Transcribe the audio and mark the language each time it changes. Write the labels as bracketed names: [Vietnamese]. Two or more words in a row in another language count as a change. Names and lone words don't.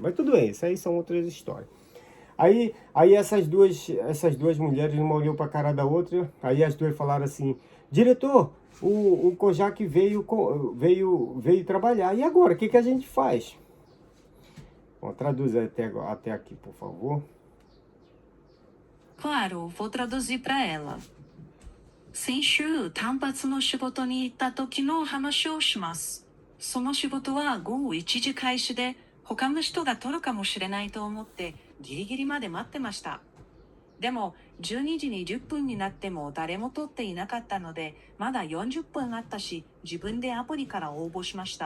[Portuguese] Mas tudo bem, isso aí são outras histórias. Aí essas duas mulheres, uma olhou para a cara da outra, aí as duas falaram assim, diretor, o Kojak veio trabalhar, e agora, o que a gente faz? Bom, traduz até aqui, por favor. Claro, vou traduzir para ela. [Japanese] 先週、単発の仕事に行った時の話をします。その仕事は午後1時開始で、他の人が取るかもしれないと思って、ギリギリまで待ってました。でも、12時に10分になっても誰も取っていなかったので、まだ40分あったし、自分でアプリから応募しました。